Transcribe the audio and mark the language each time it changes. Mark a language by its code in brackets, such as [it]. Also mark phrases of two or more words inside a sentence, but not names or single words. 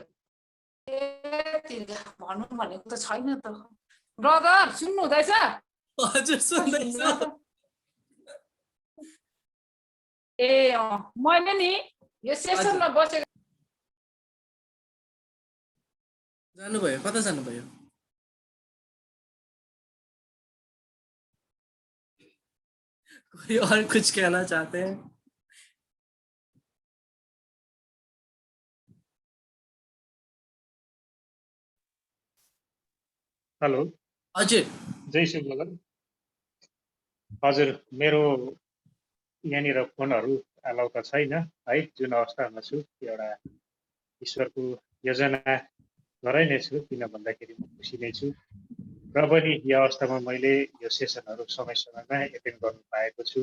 [ne] भन्नु भनेको त छैन त ब्रदर, सुन्नु हुँदैछ? हजुर सुन्दैछु। ए मैले नि यो सेसनमा बसेको जानुभयो, कता जानुभयो? [hi] कोई और कुछ कहना चाहते हैं? [ne] हेलो, हजुर जय श्री लगन। हजुर, मेरो यहाँनिर फोनहरू अलाउ त छैन है, जुन अवस्थामा छु एउटा ईश्वरको योजना गराइ नै छु, किन भन्दाखेरि म खुसी नै छु र पनि यो अवस्थामा मैले यो सेसनहरू समय समयमा एटेन्ड गर्नु पाएको छु।